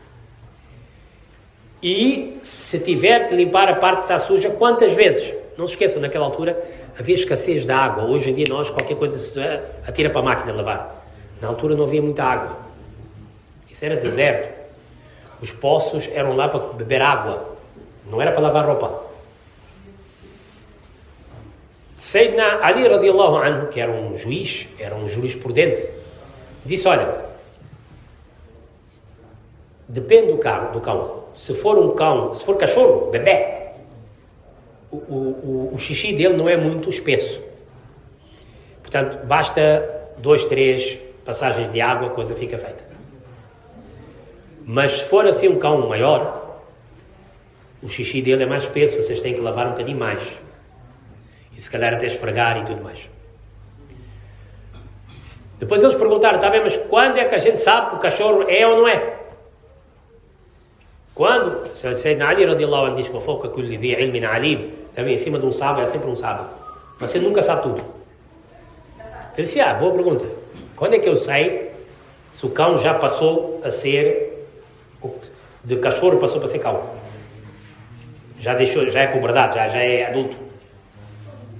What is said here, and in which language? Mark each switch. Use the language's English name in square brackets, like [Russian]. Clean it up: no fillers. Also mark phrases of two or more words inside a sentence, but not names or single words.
[Portuguese] E se tiver que limpar a parte que está suja, quantas vezes? Não se esqueçam, naquela altura havia escassez de água. Hoje em dia nós, qualquer coisa se atira para a máquina de lavar. Na altura não havia muita água. Isso era deserto. Os poços eram lá para beber água. Não era para lavar roupa. [Arabic] سيدنا علي رضي الله عنه, [Portuguese] que era um juiz, era um jurisprudente, disse, olha, depende do cão. Se for cachorro, bebê, o xixi dele não é muito espesso. Portanto, basta 2, 3 passagens de água, a coisa fica feita. Mas se for assim um cão maior, o xixi dele é mais espesso, vocês têm que lavar um bocadinho mais. E se calhar até esfregar e tudo mais. Depois eles perguntaram, tá bem, mas quando é que a gente sabe que o cachorro é ou não é? Quando? Sayyidina Ali [Arabic] رضي الله عنه [Portuguese] diz, [Arabic] "وفوق كل ذي علم عليم", [Portuguese] também em cima de um sábio é sempre um sábio. Você nunca sabe tudo. Ele disse, boa pergunta. Quando é que eu sei se o cão já passou a ser, de cachorro passou para ser cão? Já é puberdade, já é adulto.